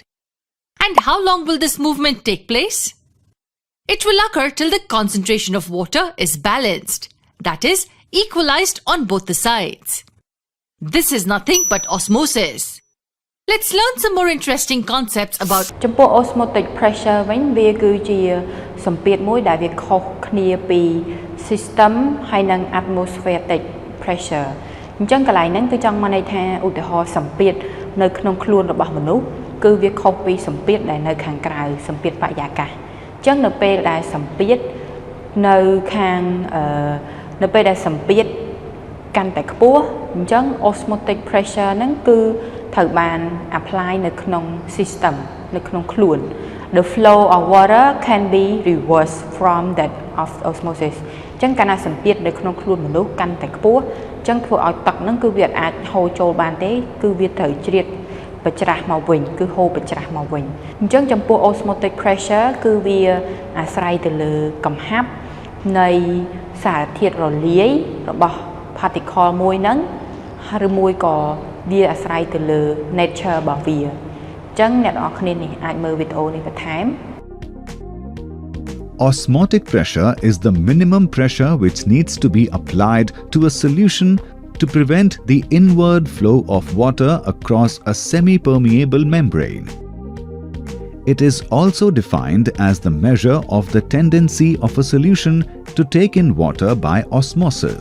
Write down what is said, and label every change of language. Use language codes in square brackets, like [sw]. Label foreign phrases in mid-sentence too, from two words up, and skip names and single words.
[en] And how long will this movement take place? It will occur till the concentration of water is balanced, that is, equalized on both the sides. This is nothing but osmosis. Let's learn some more interesting concepts about [km] ចំពោះ [en] osmotic pressure [km] វិញវាគឺជាសម្ពាធមួយដែលវាខុសគ្នាពី system ហើយនិង [en] atmospheric pressure [km] អញ្ចឹងកន្លែងហ្នឹងគឺចង់មកន័យថាឧទាហរណ៍សម្ពាធនៅក្នុងខ្លួនរបស់មនុស្សគឺវាខុសពីសម្ពាធដែលនៅ ខាងក្រៅសម្ពាធបរិយាកាសអញ្ចឹងនៅពេលដែលសម្ពាធនៅខាងនៅពេលដែលសម្ពាធកាន់តែខ្ពស់អញ្ចឹង [en] osmotic pressure [km] ហ្នឹងគឺត្រូវបាន apply នៅ ក្នុង system នៅក្នុងខ្លួន [en] The flow of water can be reversed from that of osmosis [km] អញ្ចឹងកាលណាសម្ពាធនៅក្នុងខ្លួនមនុស្ស កាន់តែខ្ពស់អញ្ចឹងធ្វើឲ្យទឹកហ្នឹងគឺវាអាចហូរចូលបានទេគឺវាត្រូវជ្រៀតបញ្ច្រាស់មកវិញគឺហូរបញ្ច្រាស់មកវិញអញ្ចឹងចំពោះ [en] osmotic pressure [km] គឺវាអាស្រ័យទៅលើកំហាប់នៃសារធាតុរលាយរបស់ particle មួយហ្នឹងឬមួយក៏វាអាស្រ័យទៅលើ nature របស់វាអញ្ចឹងអ្នកនរគ្នានេះអាចមើលវីដេអូនេះបន្ថែម [en] Osmotic pressure is the minimum pressure which needs to be applied to a solution to prevent the inward flow of water across a semi-permeable membrane. It is also defined as the measure of the tendency of a solution to take in water by osmosis.